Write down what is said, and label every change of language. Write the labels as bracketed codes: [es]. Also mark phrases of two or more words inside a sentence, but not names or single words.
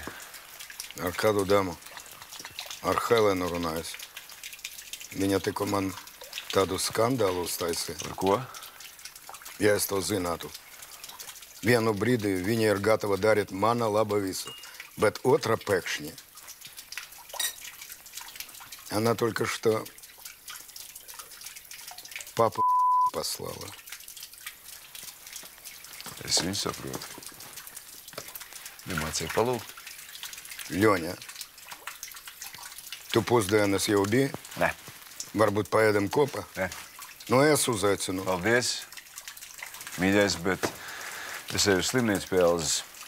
[lv] Ar kādu dāmu? Ar Helenu runājas. Viņa tikko man tādu skandālu uztaisīja. Par ko? Ja es to zinātu. Vienu brīdi viņa ir gatava darīt mana laba visu, bet otra pēkšņi. [ru] Она только что папу послала. [lv] Es viņu saprotu. Nemācīju palūgt. Леня, tu pusdienas jau biji? Nē. Varbūt paēdam kopā? Nē. Nu, es uzaicinu. Paldies, mīļais, bet es eju uz slimnīcu pie Elzas.